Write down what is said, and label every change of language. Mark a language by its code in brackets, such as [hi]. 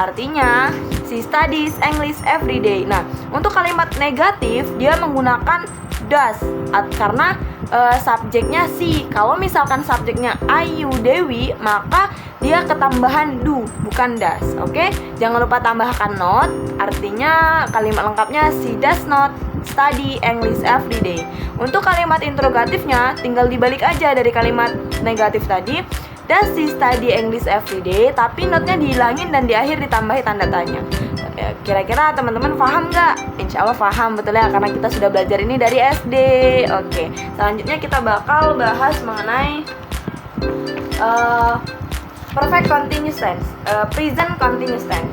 [id] Artinya [en] she studies English every day. [id] Nah, untuk kalimat negatif dia menggunakan does karena subjeknya si. Kalau misalkan subjeknya Ayu Dewi, maka dia ketambahan do, bukan does. Oke? Jangan lupa tambahkan not. Artinya kalimat lengkapnya [en] she does not study English every day. [id] Untuk kalimat interrogatifnya tinggal dibalik aja dari kalimat negatif tadi. [en] Does she study English every day? [id] Tapi notnya dihilangin dan di akhir ditambahi tanda tanya. Kira-kira teman-teman paham nggak? Insya Allah paham, betul ya, karena kita sudah belajar ini dari SD. Oke, selanjutnya kita bakal bahas mengenai perfect continuous tense, present continuous tense.